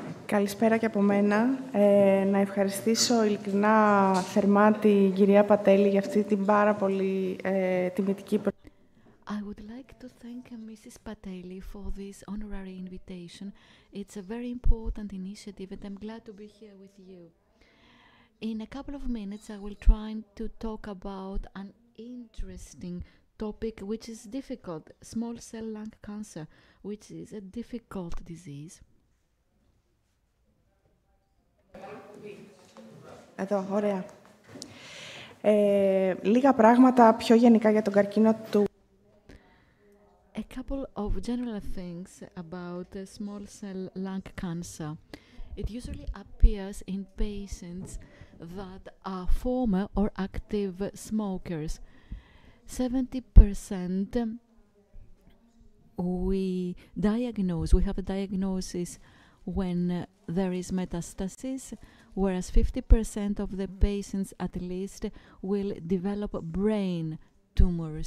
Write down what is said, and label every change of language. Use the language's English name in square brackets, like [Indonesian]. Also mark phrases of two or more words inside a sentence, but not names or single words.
[Greek] Καλησπέρα και από μένα. Να ευχαριστήσω ειλικρινά θερμά την κυρία Πατέλη για αυτή την πάρα πολύ τιμητική [English] I would like to thank Mrs. Pateli for this honorary invitation. It's a very important initiative and I'm glad to be here with you. In a couple of minutes I will try to talk about an interesting topic which is difficult, small cell lung cancer, which is a difficult disease. [Greek] Εδώ, ωραία. Λίγα πράγματα πιο γενικά για τον καρκίνο του. [English] A couple of general things about small cell lung cancer. It usually appears in patients that are former or active smokers. 70% we have a diagnosis when there is metastasis, whereas 50% of the patients at least will develop brain tumors.